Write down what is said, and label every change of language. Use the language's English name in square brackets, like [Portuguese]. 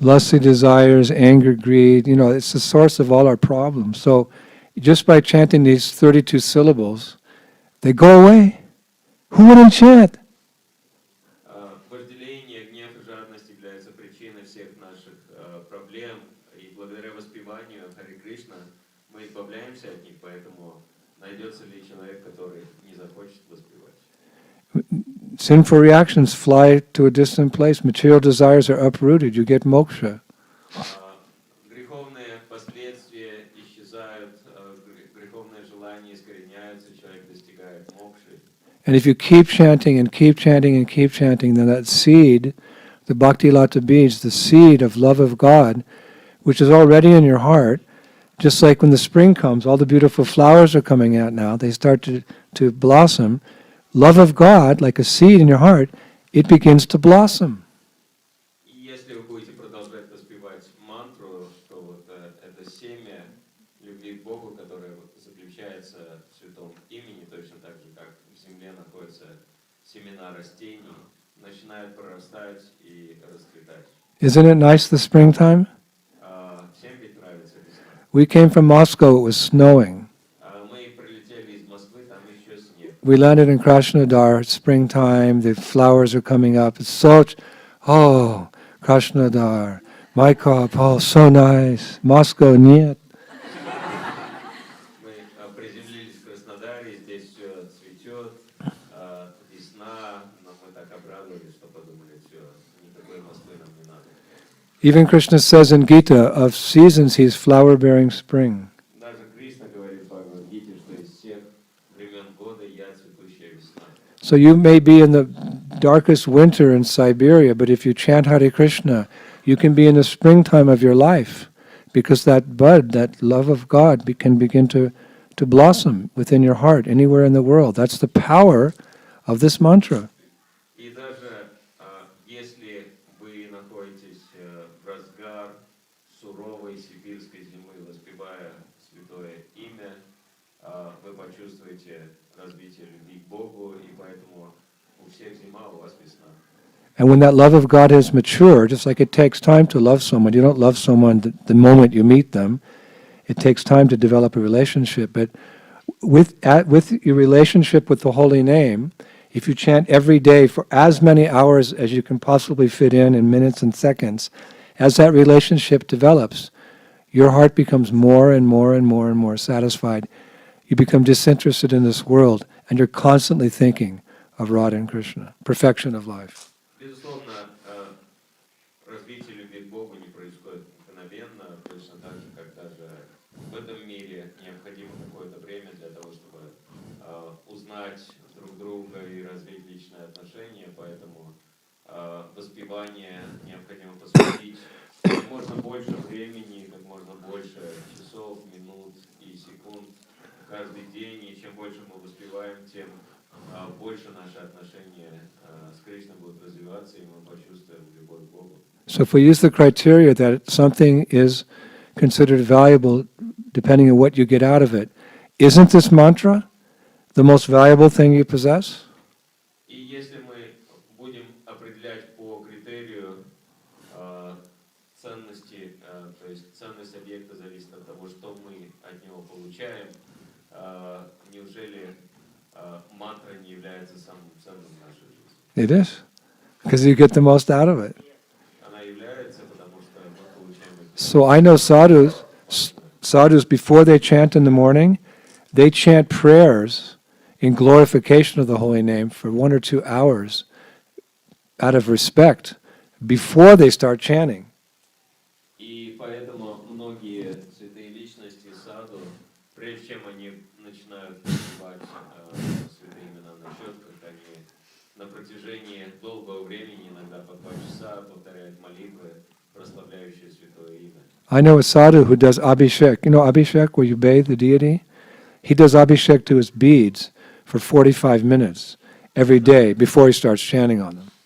[English] Lusty desires, anger, greed, it's the source of all our problems. So just by chanting these 32 syllables, they go away. Who wouldn't chant? [Russian] Вожделение, гнев и жадность являются причиной всех наших проблем. И благодаря воспеванию Харе Кришна мы избавляемся от них, поэтому найдется ли человек, который не захочет воспевать. [English] Sinful reactions fly to a distant place. Material desires are uprooted. You get moksha. [Russian] Греховные последствия исчезают, греховные желания искореняются, человек достигает мокши. [English] And if you keep chanting and keep chanting and keep chanting, then that seed, the bhakti lata beads, the seed of love of God, which is already in your heart, just like when the spring comes, all the beautiful flowers are coming out now, they start to blossom. Love of God, like a seed in your heart, it begins to blossom. [Russian] И если вы будете продолжать воспевать мантру, что вот это семя любви к Богу, которое заключается в святом имени, точно так же, как в земле находятся семена растений, начинают прорастать и расцветать. [English] Isn't it nice the springtime? [Russian] Всем ведь нравится весна. [English] We came from Moscow, it was snowing. [Russian] Мы прилетели из Москвы, там еще снег. [English] We landed in Krishnadar, springtime, the flowers are coming up. It's such, Krishnadar, my cup, so nice. [Russian] Moscow, нет. Мы приземлились в Краснодаре, здесь все цветет, весна, но мы так обрадовались, что подумали, все, никакой Москвы нам не надо. [English] Even Krishna says in Gita, of seasons he is flower-bearing spring. [Russian] Даже Кришна говорит в Бхагавад-гите, что из всех времен года я цветущая весна. [English] So you may be in the darkest winter in Siberia, but if you chant Hare Krishna, you can be in the springtime of your life, because that bud, that love of God, can begin to blossom within your heart anywhere in the world. That's the power of this mantra. [Russian] И даже если вы находитесь в разгар суровой сибирской зимы, воспевая святое имя, вы почувствуете развитие любви к Богу, и поэтому у всех зима, у вас весна. [English] And when that love of God has matured, just like it takes time to love someone, you don't love someone the moment you meet them. It takes time to develop a relationship. But with your relationship with the holy name, if you chant every day for as many hours as you can possibly fit in minutes and seconds, as that relationship develops, your heart becomes more and more and more and more satisfied. You become disinterested in this world, and you're constantly thinking of Radha and Krishna, perfection of life. [Russian] Безусловно, развитие любви к Богу не происходит мгновенно, точно так же, как даже в этом мире необходимо какое-то время для того, чтобы узнать друг друга и развить личные отношения, поэтому воспевание необходимо посвятить как можно больше времени, как можно больше часов, минут и секунд каждый день, и чем больше мы воспеваем, тем больше наши отношения с Кришной будут развиваться, и мы почувствуем любовь к Богу. [English] So if we use the criteria that something is considered valuable depending on what you get out of it, isn't this mantra the most valuable thing you possess? [Russian] И если мы будем определять по критерию ценности, то есть ценность объекта зависит от того, что мы от него получаем, неужели мантра не является самым ценным в нашей жизни? [English] It is, because you get the most out of it. [Russian] Она является, потому что мы получаем это. [English] So I know sadhus before they chant in the morning, they chant prayers in glorification of the holy name for 1 or 2 hours out of respect before they start chanting. [Russian] И поэтому многие святые личности саду, прежде чем они начинают называть святые имена на четках, они на протяжении долгого времени, иногда по 2 часа, повторяют молитвы, прославляющие святое имя. [English] I know a sadhu who does abhishek. You know abhishek, where you bathe the deity? He does abhishek to his beads for 45 minutes every day before he starts chanting on them.